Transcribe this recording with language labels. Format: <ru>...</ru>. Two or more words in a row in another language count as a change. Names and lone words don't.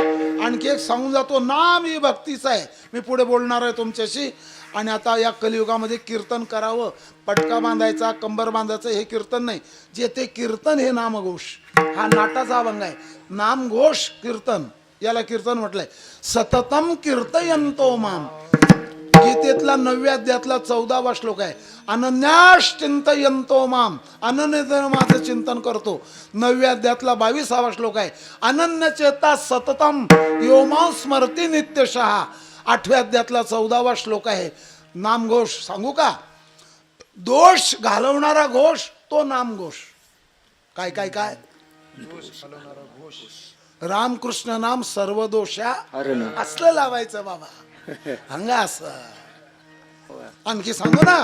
<mr>आणखी एक सांगून जातो, नाम ही भक्तीचं आहे. मी पुढे बोलणार आहे तुमच्याशी. आणि आता या कलियुगामध्ये कीर्तन करावं, पटका बांधायचा, कंबर बांधायचं, हे कीर्तन नाही. जे ते कीर्तन हे नामघोष. हा नाटाचा अभंग आहे. नामघोष कीर्तन, याला कीर्तन म्हटलंय.</mr> <sa>सततम कीर्तयंतो माम,</sa> <mr>गीतेतला 9व्या अध्यायातला 14वा श्लोक आहे.</mr> <sa>अनन्यास चिंतयंतो माम,</sa> <mr>अनन्य माझं चिंतन करतो. 9व्या अध्यायातला 22वा श्लोक आहे.</mr> <sa>अनन्य चेता सततम यो मां स्मरती नित्यशः.</sa> <mr>8व्या अध्यायातला 14वा श्लोक आहे. नामघोष सांगू का? दोष घालवणारा घोष तो नामघोष. काय काय काय रामकृष्ण नाम सर्व दोषा अरे ना. असलं लावायचं बाबा. हंगा असं आणखी सांगू ना.</mr>